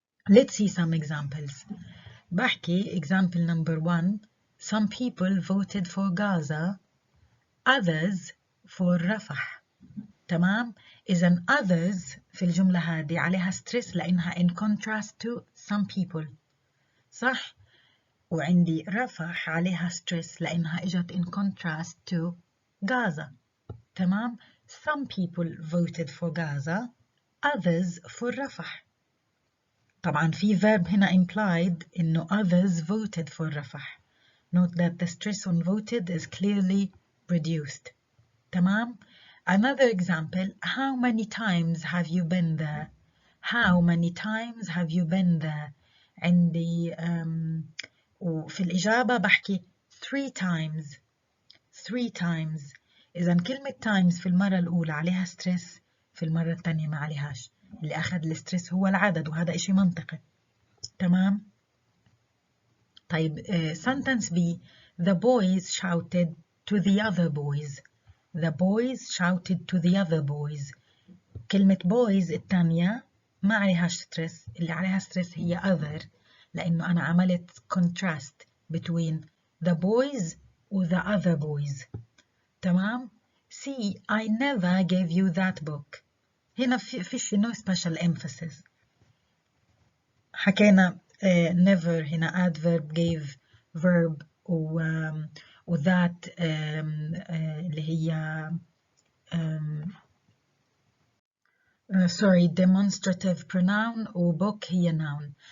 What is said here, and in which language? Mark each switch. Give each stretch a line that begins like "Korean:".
English: Let's see some examples. بحكي example number 1. Some people voted for Gaza, others for رفح.
Arabic: تمام؟ إذن others في الجملة هذه عليها stress لأنها
English: in contrast to some people.
Arabic: صح؟ وعندي رفح عليها stress لأنها إجت
English: in contrast to Gaza. تمام؟ Some people voted for Gaza, others for رفح.
Arabic: طبعا في verb هنا implied إنه others voted for رفح.
English: Note that the stress on voted is clearly reduced. تمام؟ Another example, how many times have you been there? How many times have you been there?
Arabic: عندي وفي الإجابة بحكي 3 times.
English: 3 times.
Arabic: إذا كلمة times في المرة الأولى عليها stress، في المرة الثانية ما عليهاش. اللي أخذ الستريس هو العدد وهذا إشي منطقي. تمام؟ طيب sentence B.
English: The boys shouted to the other boys. The boys shouted to the other boys.
Arabic: كلمة boys الثانية ما عليها ستريس، اللي عليها ستريس هي other لأنه أنا عملت contrast
English: between the boys
Arabic: و the other boys. تمام؟ C.
English: I never gave you that book.
Arabic: هنا فيش
English: no special emphasis. حكينا never هنا adverb gave verb و that اللي هي sorry demonstrative pronoun و book هي noun.